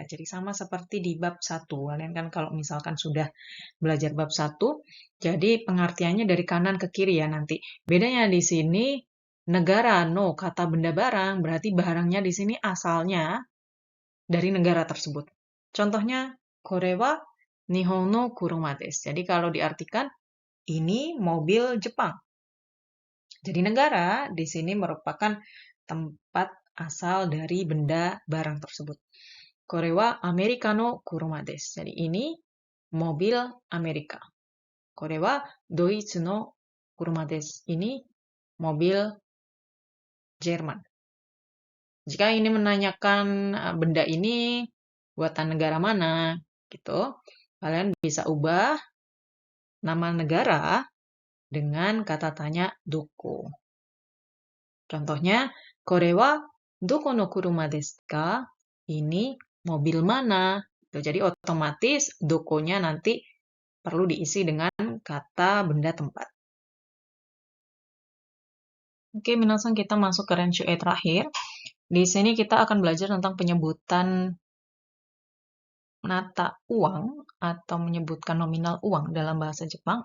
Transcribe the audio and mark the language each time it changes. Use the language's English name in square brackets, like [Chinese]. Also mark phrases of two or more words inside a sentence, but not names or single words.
[Indonesian] Jadi sama seperti di bab 1. Kalian kan kalau misalkan sudah belajar bab 1, jadi pengertiannya dari kanan ke kiri ya nanti. Bedanya di sini negara no kata benda barang, berarti barangnya di sini asalnya dari negara tersebut. [Japanese] Contohnya これは日本の車です. [Indonesian] Jadi kalau diartikan ini mobil Jepang. Jadi negara di sini merupakan tempat asal dari benda barang tersebut. [Japanese] これはアメリカの車です. [Indonesian] Jadi ini mobil Amerika. [Japanese] これはドイツの車です. [Indonesian] Ini mobil Jerman. Jika ini menanyakan benda ini buatan negara mana, gitu, kalian bisa ubah nama negara dengan kata tanya doko. Contohnya, [Japanese] これはどこの車ですか? [Indonesian] Ini mobil mana? Jadi otomatis dokonya nanti perlu diisi dengan kata benda tempat. Oke, minasan kita masuk ke Renshu E terakhir. Di sini kita akan belajar tentang penyebutan nata uang atau menyebutkan nominal uang dalam bahasa Jepang.